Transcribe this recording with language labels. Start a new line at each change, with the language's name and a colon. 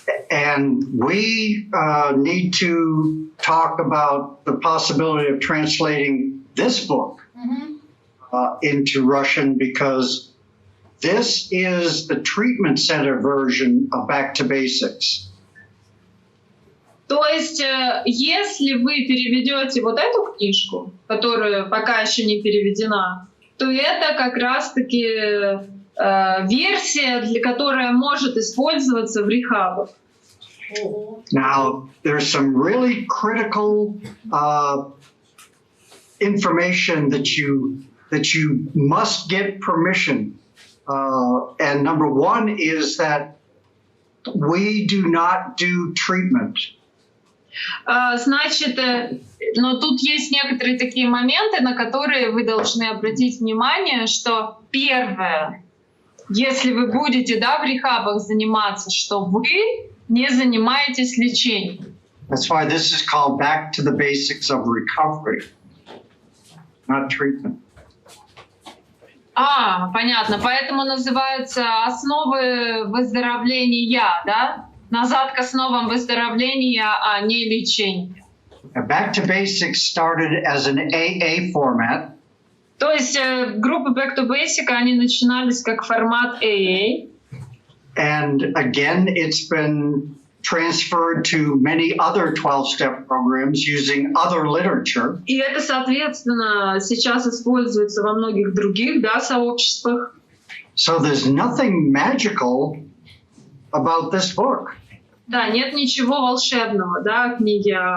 English: And we need to talk about the possibility of translating this book into Russian because this is the treatment center version of Back to Basics.
Russian: То есть, если вы переведете вот эту книжку, которая пока еще не переведена, то это как раз-таки версия, которая может использоваться в рехабах.
English: Now, there's some really critical information that you must get permission. And number one is that we do not do treatment.
Russian: Значит, но тут есть некоторые такие моменты, на которые вы должны обратить внимание, что первое, если вы будете, да, в рехабах заниматься, что вы не занимаетесь лечением.
English: That's why this is called Back to the Basics of Recovery, not treatment.
Russian: Понятно. Поэтому называется «Основы выздоровления», да? Назад к основам выздоровления, а не лечения.
English: Back to Basics started as an AA format.
Russian: То есть группы Back to Basic, они начинались как формат AA.
English: And again, it's been transferred to many other 12-step programs using other literature.
Russian: И это, соответственно, сейчас используется во многих других, да, сообществах.
English: So there's nothing magical about this book.
Russian: Да, нет ничего волшебного, да, книги.